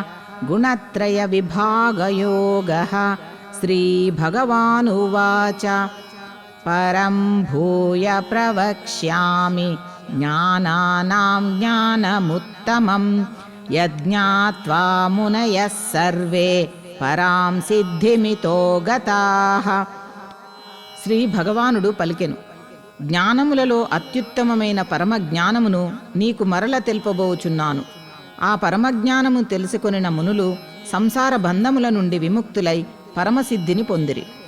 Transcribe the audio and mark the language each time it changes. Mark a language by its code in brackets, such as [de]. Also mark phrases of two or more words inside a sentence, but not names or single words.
[sa] गुणत्रयविभागयोगः। श्रीभगवानुवाच परं भूय प्रवक्ष्यामि ज्ञानानां ज्ञानमुत्तमं यज्ञात्वा मुनयः सर्वे పరాం సిద్ధిమితో గతాః. [te] శ్రీ భగవానుడు పలికెను, జ్ఞానములలో అత్యుత్తమమైన పరమజ్ఞానమును నీకు మరల తెలుపబోచున్నాను. ఆ పరమజ్ఞానము తెలుసుకొనిన మునులు సంసార బంధముల నుండి విముక్తులై పరమసిద్ధిని పొందిరి.